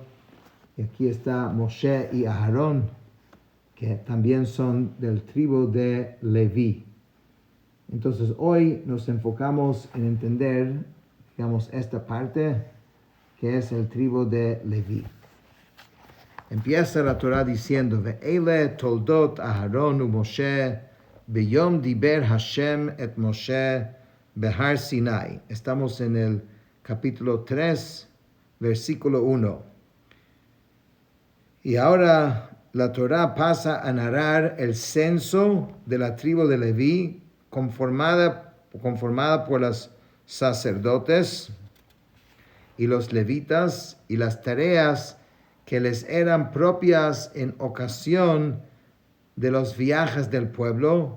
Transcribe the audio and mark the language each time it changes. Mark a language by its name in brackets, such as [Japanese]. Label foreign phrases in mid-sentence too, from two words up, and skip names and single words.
[Spanish] Y aquí está Moshe y Aarón, que también son del tribu de Leví. Entonces hoy nos enfocamos en entender, digamos, esta parte que es el tribu de Leví. Empieza la Torah diciendo: [Hebrew] ואלה תולדת אהרן ומשה ביום דבר השם את משה בהר סיני. [Spanish] Estamos en el capítulo 3, versículo 1. Y ahora la Torah pasa a narrar el censo de la tribu de Leví, conformada por los sacerdotes y los levitas, y las tareas que les eran propias en ocasión de los viajes del pueblo.